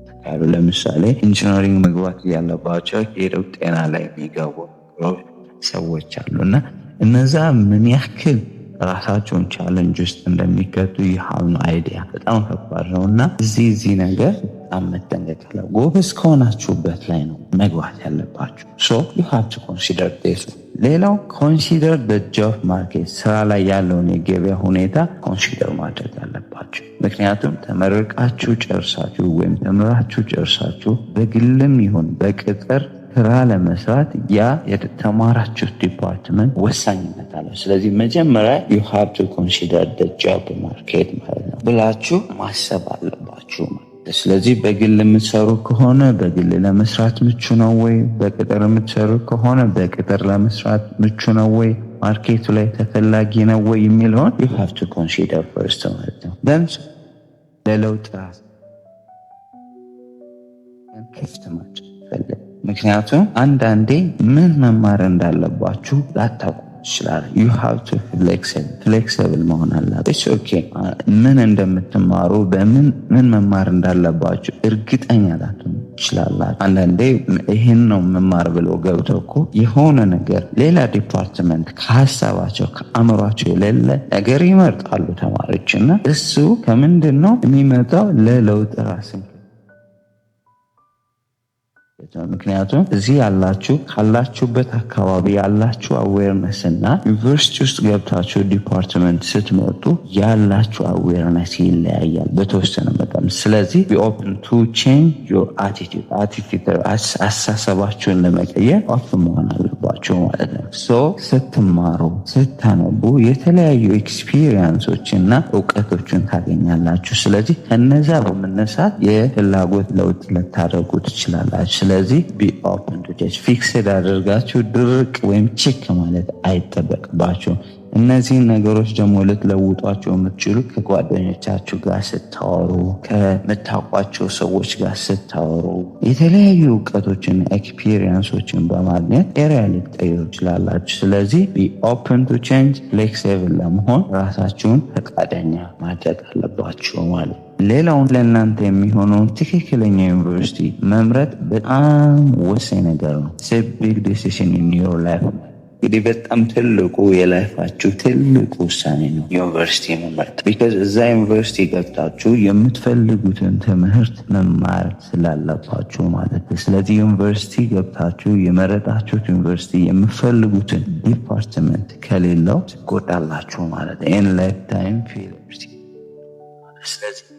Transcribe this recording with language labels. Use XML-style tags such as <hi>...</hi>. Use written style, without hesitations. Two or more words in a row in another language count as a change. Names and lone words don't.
<am>ያሉ ለምሳሌ ኢንጂነሪንግ መግባት ያለባቸው ሄደው ጤና ላይ የሚገቡ ሰዎች አሉና እነዛ ምን ያክል ራሳቸውን ቻለንጅ ውስጥ እንደሚከቱ ይሃሉ አይዲያ በጣም ከባድ ነው እና እዚህ ነገር በጣም መጠንቀቅ አለ። ጎበዝ ከሆናችሁበት ላይ ነው መግባት ያለባችሁ። ሶ</am> <en>you have to consider this።</en> <am>ሌላው</am> <en>consider the job market፣</en> <am>ስራ ላይ ያለውን የገበያ ሁኔታ ኮንሲደር ማድረግ አለባችሁ። ምክንያቱም ተመርቃችሁ ጨርሳችሁ ወይም ተምራችሁ ጨርሳችሁ በግልም ይሁን በቅጥር ስራ ለመስራት ያ የተማራችሁት ዲፓርትመንት ወሳኝነት አለው። ስለዚህ መጀመሪያ</am> <en>you have to consider the job market</en> <am>ማለት ነው ብላችሁ ማሰብ አለባችሁ። ስለዚህ በግል የምትሰሩ ከሆነ በግል ለመስራት ምቹ ነው ወይ፣ በቅጥር የምትሰሩ ከሆነ በቅጥር ለመስራት ምቹ ነው ወይ፣ ማርኬቱ ላይ ተፈላጊ ነው ወይ የሚለውን</am> <en>you have to consider first</en> <am>ማለት ነው። ለለውጥ ራስ ክፍት ማድረግ ፈልግ። ምክንያቱም አንዳንዴ ምን መማር እንዳለባችሁ ላታውቁ ይችላል።</am> <en>you have to flexible</en> <am>መሆን አለበት። ኦኬ ምን እንደምትማሩ በምን መማር እንዳለባችሁ እርግጠኛ ላትሆኑ ይችላላችሁ። አንዳንዴ ይሄን ነው መማር ብሎ ገብተው እኮ የሆነ ነገር ሌላ ዲፓርትመንት ከሀሳባቸው ከአእምሯቸው የሌለ ነገር ይመርጣሉ ተማሪዎች እና እሱ ከምንድን ነው የሚመጣው? ለለውጥ ራስን ምክንያቱም እዚህ ያላችሁ ካላችሁበት አካባቢ ያላችሁ አዌርነስ እና ዩኒቨርሲቲ ውስጥ ገብታችሁ ዲፓርትመንት ስትመጡ ያላችሁ አዌርነስ ይለያያል በተወሰነ መጠን። ስለዚህ</am> <en>be open to change your attitude</en> <am>አሳሰባችሁን ለመቀየር ኦፕን መሆን አለባችሁ ማለት ነው። ስትማሩ ስታነቡ የተለያዩ ኤክስፒሪየንሶችና እውቀቶችን ታገኛላችሁ። ስለዚህ ከነዛ በመነሳት የፍላጎት ለውጥ ልታደርጉ ትችላላችሁ። ስለዚህ</am> <en>be open to change</en> <am>ፊክስድ አድርጋችሁ ድርቅ ወይም ቼክ ማለት አይጠበቅባችሁም። እነዚህን ነገሮች ደግሞ ልትለውጧቸው የምትችሉ ከጓደኞቻችሁ ጋር ስታወሩ፣ ከምታውቋቸው ሰዎች ጋር ስታወሩ የተለያዩ እውቀቶችን ኤክስፒሪየንሶችን በማግኘት ኤሪያ ልትቀይሩ ትችላላችሁ። ስለዚህ</am> <en>be open to change flexible</en> <am>ለመሆን ራሳችሁን ፈቃደኛ ማድረግ አለባችሁ ማለት ነው። ሌላውን ለእናንተ የሚሆነውን ትክክለኛ ዩኒቨርሲቲ መምረጥ በጣም ወሳኝ ነገር ነው።</am> <en>big decision in your life</en> <am>እንግዲህ በጣም ትልቁ የላይፋችሁ ትልቁ ውሳኔ ነው ዩኒቨርሲቲ መምረጥ። ቢካዝ እዛ ዩኒቨርሲቲ ገብታችሁ የምትፈልጉትን ትምህርት መማር ስላለባችሁ ማለት ነው። ስለዚህ ዩኒቨርሲቲ ገብታችሁ የመረጣችሁት ዩኒቨርሲቲ የምትፈልጉትን ዲፓርትመንት ከሌለው ትጎዳላችሁ ማለት ነው።</am> <en>in life time failure።</en> <am>ስለዚህ</am>